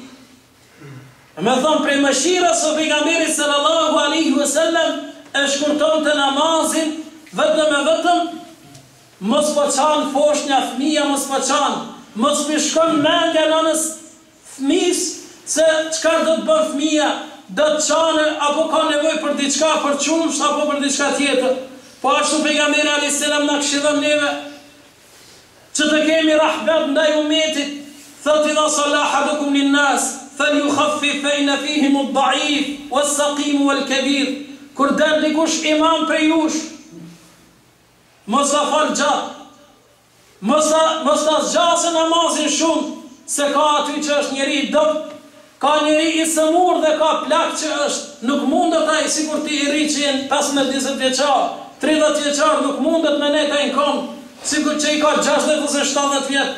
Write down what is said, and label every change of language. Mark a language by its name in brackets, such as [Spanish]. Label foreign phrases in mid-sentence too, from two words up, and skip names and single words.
[Albanian] Me thonë prej mëshirës o pejgamberi [Arabic] صلى الله عليه وسلم, [Albanian] e shkurton të namazin, vetëm e vetëm, mos po qanë foshnja fëmija, mos po qanë, mos po shkon mendja nënës fëmis, se qka do të bërë fëmija, do të qanë, apo ka nevoj për diçka, për qumsht, apo për diçka tjetër. Po ashtu pejgamberi [Arabic] عليه السلام [Albanian] na këshillon neve, që të kemi rahmet ndaj umetit, thot [Arabic] إذا صلى أحدكم للناس فليخفف إن فيهم الضعيف والسقيم والكبير. [Albanian] Kur del dikush imam prej jush, mos ta fal gjatë, mos ta zgjasë namazin shumë, se ka aty që është njeri I dopt, ka njeri I sëmur dhe ka plak që është, nuk mundet ai sikur ti I rri që jenë 15-20 vjeçar, 30 vjeçar nuk mundet me ne ka inkon, sikur që i ka 60 ose 70 vjet.